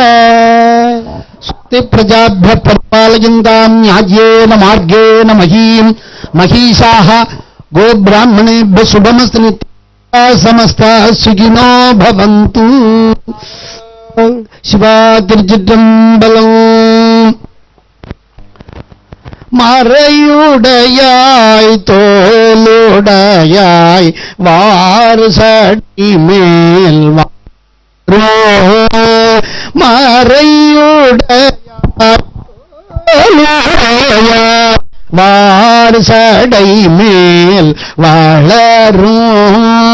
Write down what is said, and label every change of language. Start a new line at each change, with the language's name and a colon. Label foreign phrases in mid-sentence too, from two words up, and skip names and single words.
Sanskrit: प्रजाभ्यः परिपालयन्ताम् न्याय्येन मार्गेण महीम् महिषाः गोब्राह्मणेभ्यः शुभमस्तु नित्याः समस्ताः सुखिनो भवन्तु
Tamil: शिवातिर्चित्रम्बलम् மறையுடையாய் தோளுடையாய் வார்சடி மேல் மறையுடையாய் வார்சடை மேல் வளரும்